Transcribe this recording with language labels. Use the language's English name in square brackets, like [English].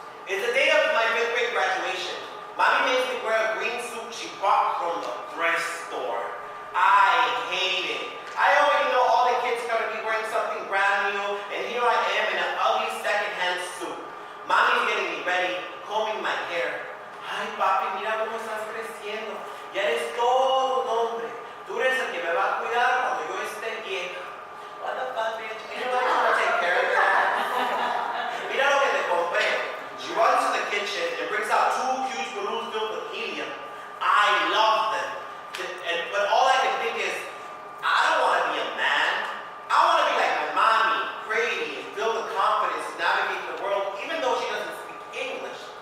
[English] It's the day of my 5th grade graduation. Mommy makes me wear a green suit she bought from the thrift store. I hate it. I already know all the kids are going to be wearing something brand new, and here I am in an ugly second-hand suit. Mommy's getting me ready, combing my hair. [Spanish] Ay, papi, mira cómo estás creciendo. Ya eres todo un hombre. Tú eres el que me va a cuidar cuando yo esté vieja. [English] What the fuck, bitch? Ain't nobody gonna take care of that. [Spanish] Mira lo que te compré. [English] She runs to the kitchen and brings out 2 huge balloons filled with helium. I love them. But all I can think is, I don't want to be a man. I want to be like my mommy, pretty, and filled with confidence to navigate the world, even though she doesn't speak English.